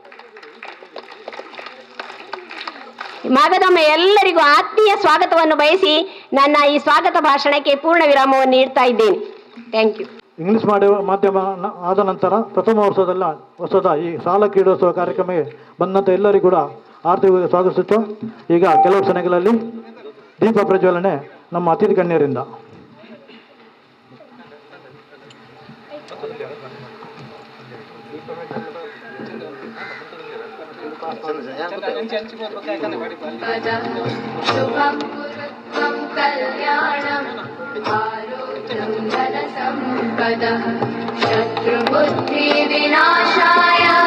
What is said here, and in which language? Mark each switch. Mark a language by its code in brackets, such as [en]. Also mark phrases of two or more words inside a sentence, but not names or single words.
[kn] ಮಗದೊಮ್ಮೆ ಎಲ್ಲರಿಗೂ ಆತ್ಮೀಯ ಸ್ವಾಗತವನ್ನು ಬಯಸಿ ನನ್ನ ಈ ಸ್ವಾಗತ ಭಾಷಣಕ್ಕೆ ಪೂರ್ಣ ವಿರಾಮವನ್ನು ನೀಡ್ತಾ ಇದ್ದೇನೆ. [en] Thank you. [kn] ಇಂಗ್ಲಿಷ್ ಮಾಧ್ಯಮ ಆದ ನಂತರ ಪ್ರಥಮ ವರ್ಷದ ಈ ಶಾಲಾ ಕ್ರೀಡೋತ್ಸವ ಕಾರ್ಯಕ್ರಮಕ್ಕೆ ಬಂದಂಥ ಎಲ್ಲರಿಗೂ ಕೂಡ ಆರ್ಥಿಕ ಸ್ವಾಗತಿಸುತ್ತಾ ಈಗ ಕೆಲವು ಕ್ಷಣಗಳಲ್ಲಿ ದೀಪ ಪ್ರಜ್ವಲನೆ ನಮ್ಮ ಅತಿಥಿ ಗಣ್ಯರಿಂದ. [sa] ಶುಭಂ ಕುರುತ್ವಂ ಕಲ್ಯಾಣಂ ಆರೋಗ್ಯಂ ಧನ ಸಂಪದಃ ಶತ್ರುಬುದ್ಧಿ ವಿನಾಶಾಯ